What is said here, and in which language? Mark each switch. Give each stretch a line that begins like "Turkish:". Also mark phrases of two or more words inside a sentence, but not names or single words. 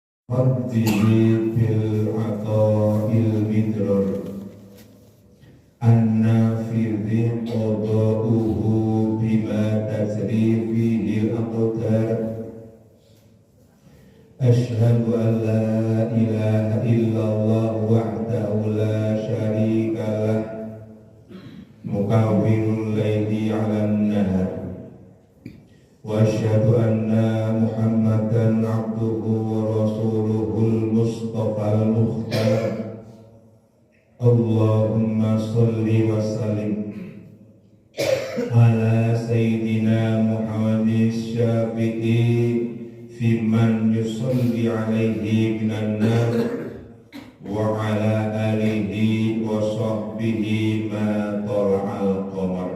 Arabic: ربه بالعطاء المدرار النافذ قضاؤه بما تجري فيه الأقدار. أشهد أن لا إله إلا الله وحده لا شريك له مكور الليل على النهار وأشهد أن محمدا عبده ورسوله المصطفى المختار. اللهم صل وسلم على سيدنا محمد الشافع فيمن يصلي عليه من النار وعلى آله وصحبه ما طلع القمر.